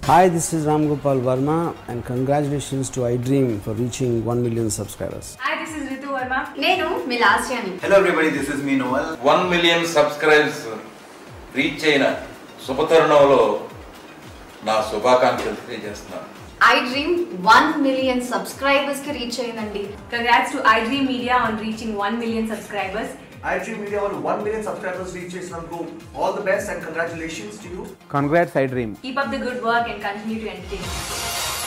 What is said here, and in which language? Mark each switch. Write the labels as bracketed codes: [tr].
[en] Hi, this is Ram Gopal Verma and congratulations to iDream for reaching 1 million subscribers. Hi, this is Ritu Verma. Nenu Milasjani. Hello everybody, this is me Noel. [te] 1 million subscribers reach అయిన శుభతరుణంలో నా శుభాకాంక్షలు తెలియజేస్తున్నాను. I dream 1 million subscribers కి reach అయ్యిందండి. [en] Congrats to iDream Media on reaching 1 million subscribers. iDream Media on 1 million subscribers reach చేసినందుకు all the best and congratulations to you. Congrats iDream. Keep up the good work and continue to entertain us.